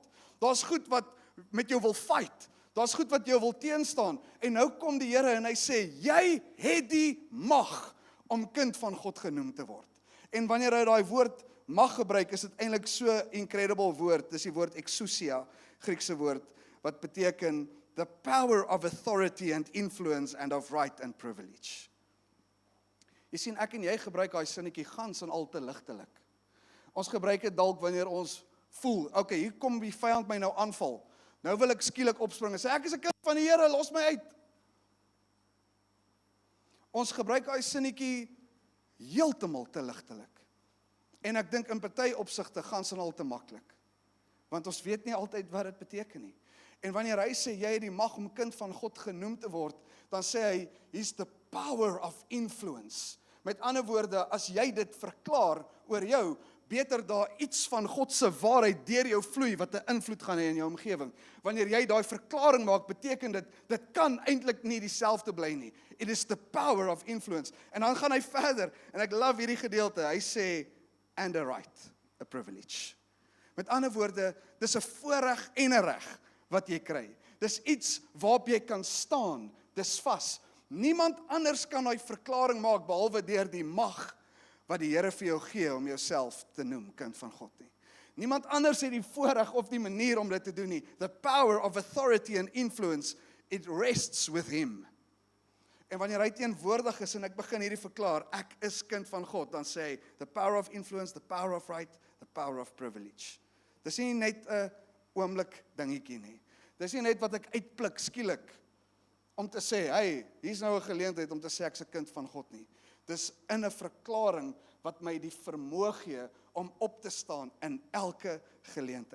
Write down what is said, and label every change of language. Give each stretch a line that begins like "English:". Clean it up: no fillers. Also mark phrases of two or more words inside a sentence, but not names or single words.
Afrikaans: Daar's goed wat met jou wil fight. Daar's goed wat jou wil teenstaan. En nou kom die Here en hy sê, jy het die mag om kind van God genoem te word. En wanneer hy daai woord mag gebruik, is dit eintlik so incredible woord. Dis die woord exousia, Griekse woord, wat beteken
English: the power of authority and influence and of right and privilege.
Afrikaans: Jy sien, ek en jy gebruik daai sinnetjie gans en al te ligtelik. Ons gebruik dit dalk wanneer ons voel, okay, hier kom die vyand my nou aanval. Nou wil ek skielik opspring en sê, ek is 'n kind van die Here, los my uit. Ons gebruik daai sinnetjie heeltemal te ligtelik. En ek dink in party opsigte gans en al te maklik. Want ons weet nie altyd wat dit beteken nie. En wanneer hy sê, jy het die mag om kind van God genoem te word, dan sê hy,
English: he's the power of influence.
Afrikaans: Met ander woorde, as jy dit verklaar oor jou, beter daar iets van God se waarheid deur jou vloei, wat 'n invloed gaan hê in jou omgewing. Wanneer jy daai verklaring maak, beteken dit kan eintlik nie dieselfde bly nie.
English: It is the power of influence.
Afrikaans: En dan gaan hy verder, en ek love hierdie gedeelte, hy sê,
English: and a right, a privilege.
Afrikaans: Met ander woorde, dis 'n voorreg en 'n reg wat jy kry. Dis iets waarop jy kan staan, dis vas. Niemand anders kan daai verklaring maak, behalwe deur die mag wat die Here vir jou gee om jouself te noem kind van God nie. Niemand anders het die voorreg of die manier om dit te doen nie.
English: The power of authority and influence, it rests with him.
Afrikaans: En wanneer hy teenwoordig is en ek begin hierdie verklaar, ek is kind van God, dan sê hy,
English: the power of influence, the power of right, the power of privilege.
Afrikaans: Dis nie net 'n oomblik dingetjie nie. Dis nie net wat ek uitpluk skielik om te sê, hey, hier's nou 'n geleentheid om te sê ek's 'n kind van God nie. Dis in 'n verklaring wat my die vermoë gee om op te staan in elke geleentheid.